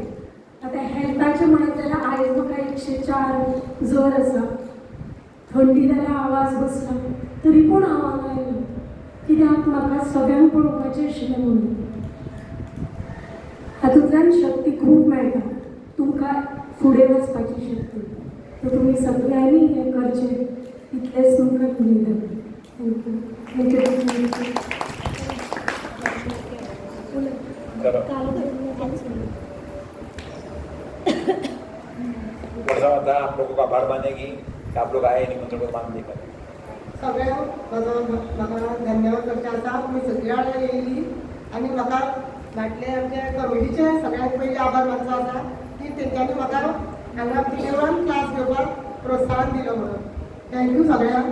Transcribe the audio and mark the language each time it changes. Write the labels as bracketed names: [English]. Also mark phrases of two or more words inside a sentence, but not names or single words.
[Konkani] आतां हेल्थाचें म्हणत जाल्यार आयज म्हाका 104 जर आसा, थंडी जाल्यार आवाज बसला, तरी पूण हांव हांगा आयलें, कित्याक म्हाका सगळ्यांक पळोवपाचें आशिल्लें म्हणून. हातूंतल्यान शक्ती खूब मेळटा, तुमकां फुडें वचपाची शक्ती. तर तुमी सगळ्यांनी हें करचें, इतलेंच तुमकां उलयतां. [English] Thank you. Thank you. [Hindi] आप लोगों का आभार मानेगी कि आप लोग आए निमंत्रण को मान लेकर. [Konkani] सगळ्यांक म्हाका धन्यवाद करचे आसा. तुमी सगळीं वांगडा येयली आनी म्हाका म्हटले आमचे कमिटीचे सगळ्यांत पयलीं आभार मानचो आसा की तेंच्यांनी म्हाका हांगा येवन क्लास घेवपाक प्रोत्साहन दिलो म्हणून. थँक्यू सगळ्यांक.